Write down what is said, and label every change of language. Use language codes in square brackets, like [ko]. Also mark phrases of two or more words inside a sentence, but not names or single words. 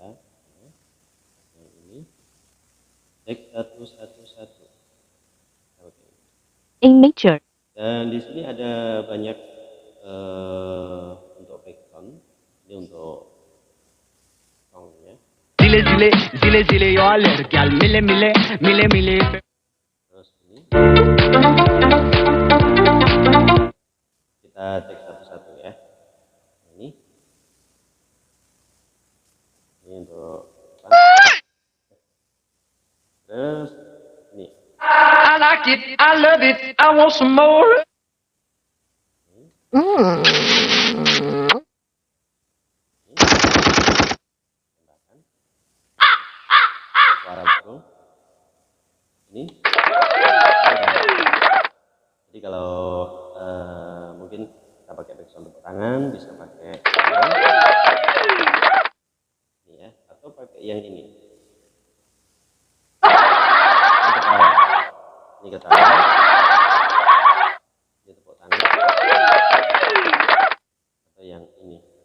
[id] Yang ini cek satu satu satu. Oke. [en] In nature. [id] Dan di sini ada banyak untuk background. Ini untuk songnya. Zile zile zile zile yo aler gel mile mile mile mile. Terus ini kita cek satu-satu ya. Ini untuk terus ini [en] I like it, I love it, I want some more. [id] tambahkan suara burung. Ini jadi kalau mungkin kita pakai background tepuk tangan, bisa pakai ini ya, atau pakai yang ini ketawa, ini ketawa, ini tepuk tangan, atau yang ini.